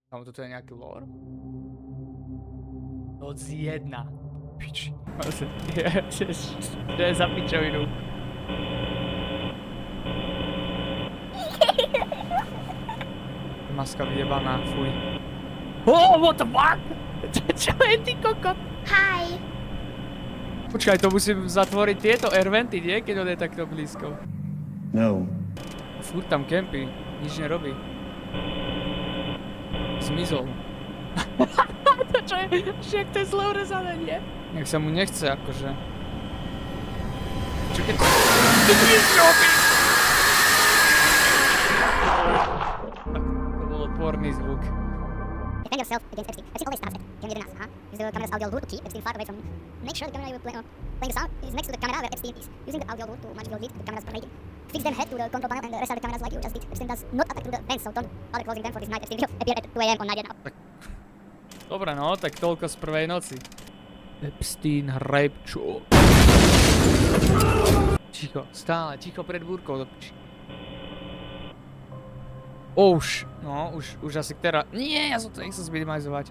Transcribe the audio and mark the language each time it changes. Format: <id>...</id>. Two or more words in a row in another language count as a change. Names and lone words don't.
<sk>Kámo, toto je nejaký lore? Noc 1. Piči. To je za pičovinu. Maska vyjebaná, fuj.</sk> <en>Oh, what the fuck?</en> <sk>Čo je ty kokot?</sk> <en>Hi.</en> <sk>Počkaj, to musím zatvoriť tieto airventy, nie? Keď on je takto blízko. No. Furt tam kempy, nič nerobí. Zmizol. To čo je? Však to je zle urezané, nie? Nech sa mu nechce, akože. Čo keď... To bol otvorný zvuk.</sk> <en>Defend yourself against Epstein. Epstein always starts at camera 11, huh? Use the camera's audio lure to keep Epstein far away from you. Make sure the camera you playing the sound is next to the camera where Epstein is. Using the audio lure to match your lead to the camera's rating. Fix them head to the control panel and restart the cameras like you just did. Epstein does not attack through the vents, so don't bother closing them for this night. Epstein will appear at 2 AM on night now.</en> <sk>Dobre no, tak toľko z prvej noci. Epstein Hrejbčo. Ticho, stále, ticho pred búrkou do piči. Už asi teraz... Nie, ja som to nechcel zminimalizovať.</sk>